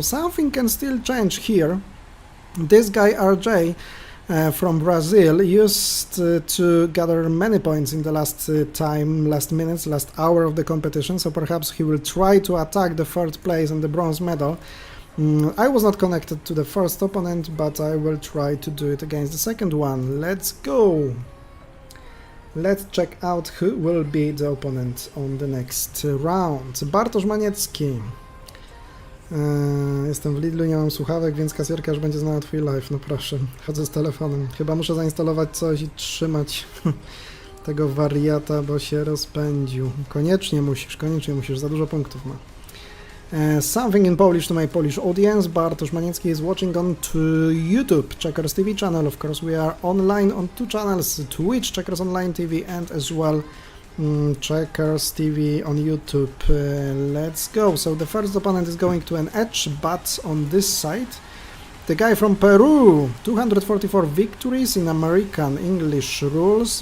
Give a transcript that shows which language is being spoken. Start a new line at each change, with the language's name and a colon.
English: So something can still change here. This guy RJ from Brazil used to gather many points in the last minutes, last hour of the competition, so perhaps he will try to attack the third place and the bronze medal. I was not connected to the first opponent, but I will try to do it against the second one. Let's go! Let's check out who will be the opponent on the next round. Bartosz Maniecki.
Polish: Jestem w Lidlu, nie mam słuchawek, więc kasjerka już będzie znała twój live. No proszę, chodzę z telefonem. Chyba muszę zainstalować coś i trzymać tego wariata, bo się rozpędził. Koniecznie musisz, za dużo punktów ma.
English: Something in Polish to my Polish audience. Bartosz Maniecki is watching on to YouTube, checkersTV channel. Of course, we are online on 2 channels, Twitch, Checkers Online TV, and as well checkersTV on YouTube. Let's go. So the first opponent is going to an edge, but on this side, the guy from Peru, 244 victories in American English rules.